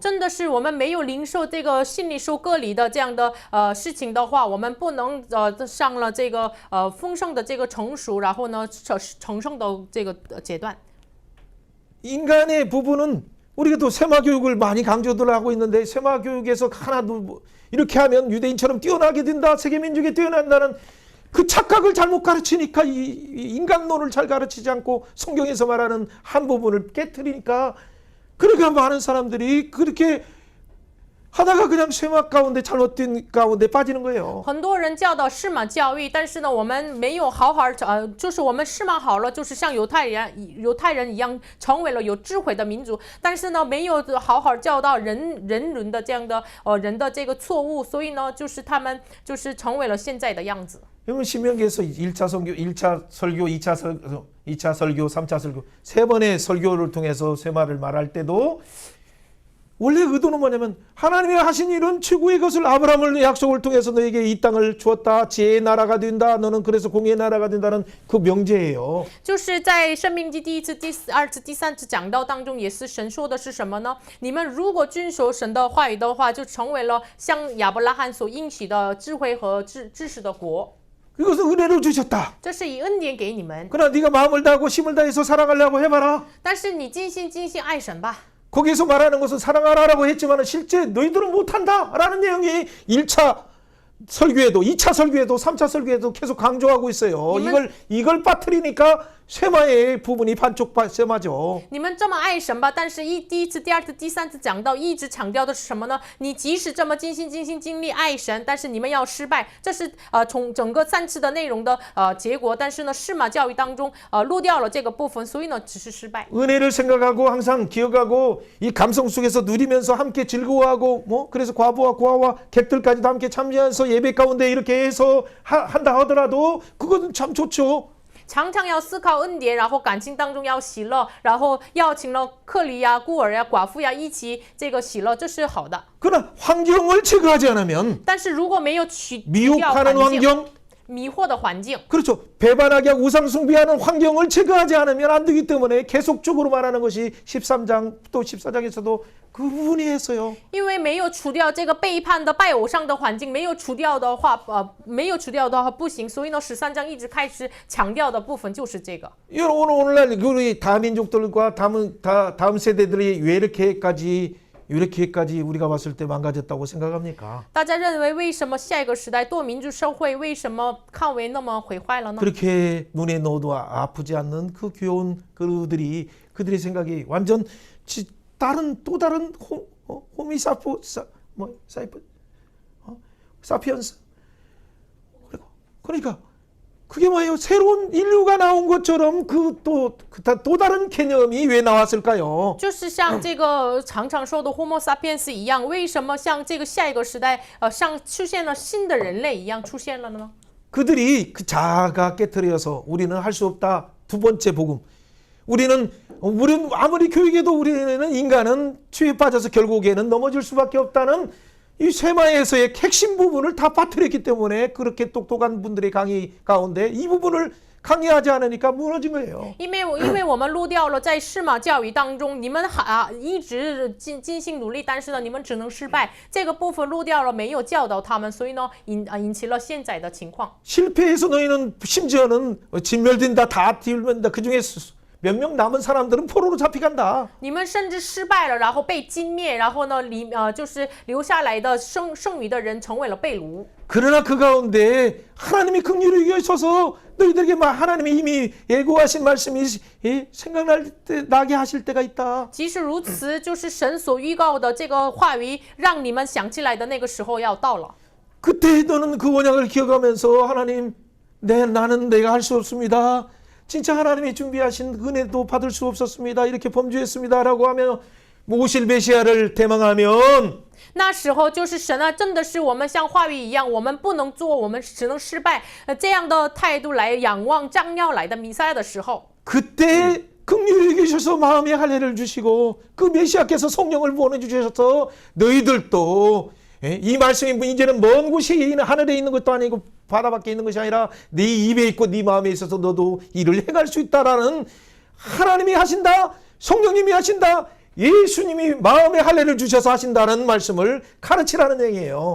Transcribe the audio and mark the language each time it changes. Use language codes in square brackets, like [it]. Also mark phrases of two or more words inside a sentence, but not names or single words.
[zh] 真的是我们没有领受这个信里受割礼的这样的事情的话，我们不能上了这个丰盛的这个成熟，然后呢成圣的这个阶段。 [ko] 인간의 부분은 우리가 또 세마 교육을 많이 강조들 하고 있는데 세마 교육에서 하나도 이렇게 하면 유대인처럼 뛰어나게 된다, 세계 민족이 뛰어난다는 그 착각을 잘못 가르치니까 이 인간론을 잘 가르치지 않고 성경에서 말하는 한 부분을 깨트리니까 그러니까 많은 사람들이 그렇게 하다가 그냥 쇠막 가운데 잘못된 가운데 빠지는 거예요. [zh] 很多人教导释码教育，但是呢，我们没有好好就是我们释码好了，就是像犹太人一样，成为了有智慧的民族，但是呢，没有好好教导人伦的这样的人的这个错误，所以呢，就是他们就是成为了现在的样子。 [ko] 여러분 신명기에서 1차 설교, 2차 설교, 3차 설교 세 번의 설교를 통해서 쇠마를 말할 때도 원래 의도는 뭐냐면 하나님이 하신 일은 최고의 것을 아브라함을 약속을 통해서 너에게 이 땅을 주었다. 지혜의 나라가 된다. 너는 그래서 공의의 나라가 된다는 그 명제예요. [zh] 就是在申命记第1次、第2次、第3次讲道当中，也是神说的是什么呢？你们如果遵守神的话语的话，就成为了像亚伯拉罕所应许的智慧和知识的国。 [ko] 이것은 은혜로 주셨다. [zh] 这是以恩典给你们， [ko] 그러나 네가 마음을 다하고 힘을 다해서 사랑하려고 해봐라. [zh] 但是你尽心爱神吧。 [ko] 거기서 말하는 것은 사랑하라고 했지만 실제 너희들은 못한다라는 내용이 1차 설교에도 2차 설교에도 3차 설교에도 계속 강조하고 있어요. 이걸 빠뜨리니까 쇠마의 부분이 반쪽 쇠마죠. [zh] 你们这么爱神吧，但是第1次、第2次、第3次讲到一直强调的是什么呢？你即使这么尽心尽力爱神，但是你们要失败，这是从整个3次的内容的结果。但是呢，释码教育当中漏掉了这个部分，所以呢，只是失败。 [ko] 은혜를 생각하고 항상 기억하고 이 감성 속에서 누리면서 함께 즐거워하고 그래서 과부와 고아와 객들까지도 함께 참여해서 예배 가운데 이렇게 해서 한다 하더라도 그것은 참 좋죠. [zh] 常常要思考恩典，然后感情当中要喜乐，然后邀请了客旅呀、孤儿呀、寡妇呀一起这个喜乐，这是好的。 [ko] 그러나 환경을 제거하지 않으면 [zh] 但是如果没有去掉 [ko] 미혹하는 [zh] 环境， [ko] 환경, [zh] 迷惑的环境， [ko] 그렇죠. 배반하게 하고 우상숭배하는 환경을 제거하지 않으면 안 되기 때문에 계속적으로 말하는 것이 13장 또 14장에서도 그 부분이 했어요. [zh] 因为没有除掉这个背叛的拜偶像的环境，没有除掉的话不行。所以呢，13章一直开始强调的部分就是这个。 [ko] 여러분 오늘날 우리 다민족들과 다음 세대들이 왜 이렇게까지 우리가 봤을 때 망가졌다고 생각합니까? [zh] 大家认为为什么下一个时代多民族社会为什么看为那么毁坏了呢？ [ko] 그렇게 눈에 넣어도 아프지 않는 그 귀여운 그들의 생각이 완전 또 다른 사피엔스. 그러니까 그게 뭐예요? 새로운 인류가 나온 것처럼 또 다른 개념이 왜 나왔을까요? [zh] 就是像这个常常说的 [la] Homo sapiens [zh] 一样，为什么像这个下一个时代像出现了新的人类一样出现了呢？ [ko] 그들이 그 자아가 깨트려서 우리는 할 수 없다. 두 번째 복음. 우리는 아무리 교육해도 우리는 인간은 죄에 빠져서 결국에는 넘어질 수밖에 없다는 이 쇠마에서의 핵심 부분을 다 빠뜨렸기 때문에 그렇게 똑똑한 분들의 강의 가운데 이 부분을 강의하지 않으니까 무너진 거예요. [zh] 因为我们录掉了在释马教育当中，你们一直尽心努力，但是呢，你们只能失败。这个部分录掉了，没有教导他们，所以呢，引起了现在的情况。 [ko] 실패해서 너희는 심지어는 진멸된다, 다 뒤울면다. 그중에 몇 명 남은 사람들은 포로로 잡혀간다. [zh] 你们甚至失败了，然后被歼灭，然后呢，就是留下来的剩余的人成为了被掳。 [ko] 그러나 그 가운데 하나님이 긍휼히 여기셔서 너희들에게 하나님이 이미 예고하신 말씀이 생각날 때 나게 하실 때가 있다. [zh] 即使如此，就是神所预告的这个话语，让你们想起来的那个时候要到了。 [ko] 그때 너는 그 언약을 기억하면서 하나님, 나는 내가 할 수 없습니다. 진짜 하나님이 준비하신 은혜도 받을 수 없었습니다. 이렇게 범죄했습니다라고 하며 모실 메시아를 대망하면 [zh] 那时候就是神啊，真的是我们像话语一样，我们不能做，我们只能失败。这样的态度来仰望将要来的弥赛亚的时候， [ko] 그때 긍휼히 계셔서 마음의 할례를 주시고 그 메시아께서 성령을 보내주셔서 너희들도 이 말씀이 이제는 먼 곳에 있는 하늘에 있는 것도 아니고 바다 밖에 있는 것이 아니라 네 입에 있고 네 마음에 있어서 너도 이를 행할 수 있다라는 하나님이 하신다, 성령님이 하신다, 예수님이 마음의 할례를 주셔서 하신다는 말씀을 가르치라는 얘기예요.